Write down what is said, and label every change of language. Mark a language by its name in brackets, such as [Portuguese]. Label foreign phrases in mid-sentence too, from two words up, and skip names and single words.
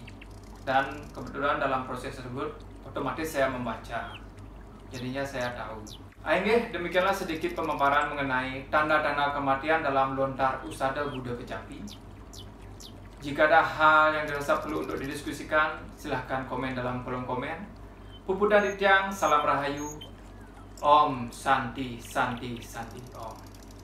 [Indonesian] Dan kebetulan dalam proses tersebut otomatis saya membaca. Jadinya saya tahu. Akhirnya demikianlah sedikit pemaparan mengenai tanda-tanda kematian dalam lontar usada Buddha Kecapi. Jika ada hal yang dirasa perlu untuk didiskusikan, silahkan komen dalam kolom komen. [Balinese] Pupuda Dityang, salam rahayu. [Sanskrit] Om Santi Santi Santi Om.